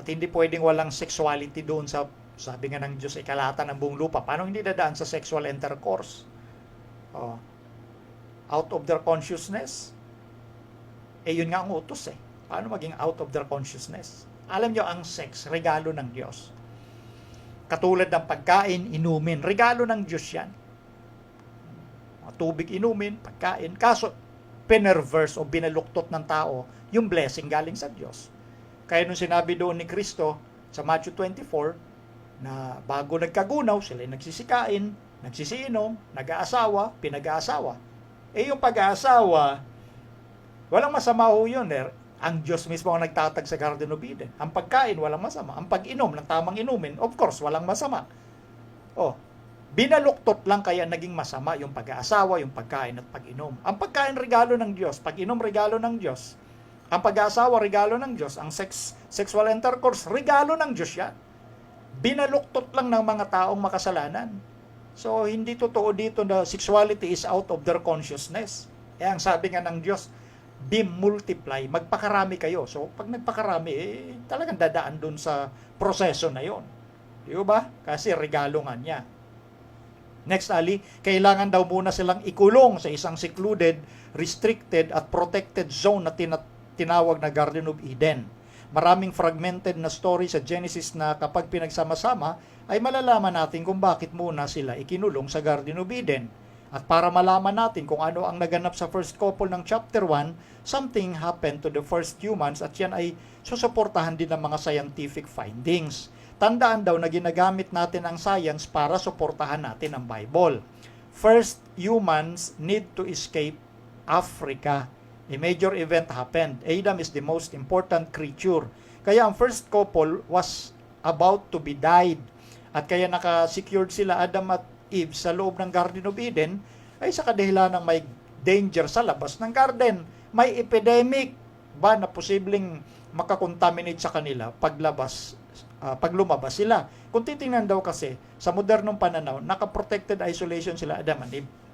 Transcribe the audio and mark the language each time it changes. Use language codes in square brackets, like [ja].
[tl] At hindi pwedeng walang sexuality doon sa, sabi nga ng Diyos, ikalatan ng buong lupa. Paano hindi dadaan sa sexual intercourse? Out of their consciousness? Yun nga ang utos eh. [en] Paano maging out of their consciousness? [tl] Alam nyo, ang sex, regalo ng Diyos. Katulad ng pagkain, inumin, regalo ng Diyos yan. Tubig inumin, pagkain. Kaso, pinerverse o binaluktot ng tao, yung blessing galing sa Diyos. Kaya nung sinabi doon ni Kristo sa Matthew 24, na bago nagkagunaw, sila nagsisikain, nagsisiinom, nag-aasawa, pinag-aasawa. Yung pag-aasawa, walang masama ho yun. Ang Diyos mismo ang nagtatag sa Garden of Eden. Ang pagkain, walang masama. Ang pag-inom ng tamang inumin, of course, walang masama. Binaluktot lang kaya naging masama yung pag-aasawa, yung pagkain at pag-inom. Ang pagkain, regalo ng Diyos. Pag-inom, regalo ng Diyos. Ang pag-aasawa, regalo ng Diyos. Ang sexual intercourse, regalo ng Diyos yan. Binaluktot lang ng mga taong makasalanan. [en] So, hindi totoo dito na sexuality is out of their consciousness. [tl] Ang sabi nga ng Diyos, be multiply, magpakarami kayo. So, pag nagpakarami, talagang dadaan dun sa proseso na yon. Di ba? Kasi regalo nga niya. Next, Ali, kailangan daw muna silang ikulong sa isang secluded, restricted at protected zone na tinawag na Garden of Eden. Maraming fragmented na story sa Genesis na kapag pinagsama-sama, ay malalaman natin kung bakit muna sila ikinulong sa Garden of Eden. At para malaman natin kung ano ang naganap sa first couple ng chapter 1, something happened to the first humans at yan ay susuportahan din ng mga scientific findings. Tandaan daw na ginagamit natin ang science para suportahan natin ang Bible. [en] First, humans need to escape Africa. A major event happened. Adam is the most important creature. Kaya ang first couple was about to be died. [tl] At kaya naka-secured sila Adam at Eve sa loob ng Garden of Eden ay sa kadahilan ng may danger sa labas ng garden. May epidemic ba na posibleng makakontaminate sa kanila pag lumabas sila. Kung titingnan daw kasi sa modernong pananaw, naka-protected isolation sila Adam and Eve.